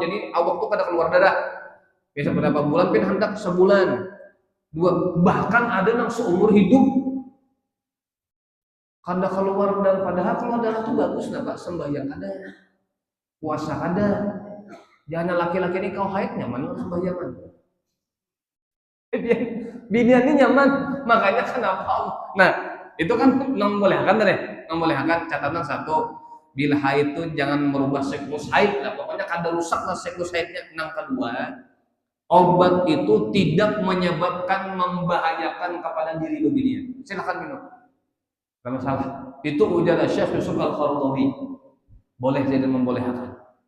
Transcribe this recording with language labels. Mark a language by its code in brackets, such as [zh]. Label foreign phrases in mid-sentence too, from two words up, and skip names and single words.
[bjn] Jadi awak tuh kada keluar darah. Biasa berapa bulan pin hendak sebulan, 2, bahkan ada yang seumur hidup kada keluar darah. Padahal kalau darah itu bagus nah Pak, sembahyang ada, puasa ada. Jangan laki-laki ini kau haid nyaman sembahyangan. Binian ini nyaman, makanya kenapa? Nah, itu kan membolehkan deh, membolehkan catatan satu, bila haid itu jangan merubah siklus haid lah, pokoknya kada rusak lah siklus haidnya. [id] Yang kedua, obat itu tidak menyebabkan membahayakan kepada diri binian. Silakan minum, tidak masalah. Itu ujar Syekh [ar] Yusuf Al-Qaradawi, [id] boleh jadi membolehkan.